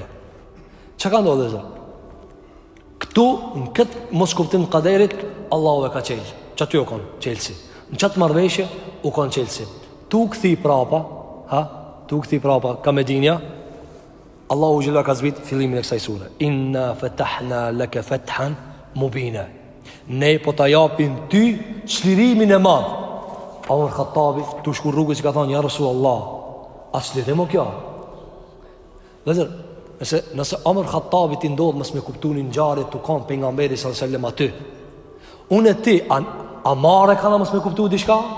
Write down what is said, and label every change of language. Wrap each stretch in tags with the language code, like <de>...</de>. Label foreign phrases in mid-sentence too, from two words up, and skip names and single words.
<sq>Çka ka ndodhur zot? Këtu në këtë mos kuptim të qaderit, Allahu e ka qelë. Çaty u kon qelsi. Në çat marrveshje u kon qelsi. Tu kthi prapa, tu kthi prapa ka Medinja. Allahu xhela ka zbrit fillimin e kësaj sure.</sq> <ar>إنا فتحنا لك فتحا مبينا.</ar> <sq>Ne po ta japim ty çlirimin e madh. Omar Khattabi tu shku rrugës i ka thonë</sq> <ar>يا رسول الله,</ar> <sq>a çlirim o kjo? Nëse Omar Khattabi ti ndodh mos me kuptunin ngjarje tu kon pejgamberi</sq> <ar>صلى الله عليه وسلم</ar> <sq>aty. Unë ti a marrë kanë mos me kuptu diçka?</sq>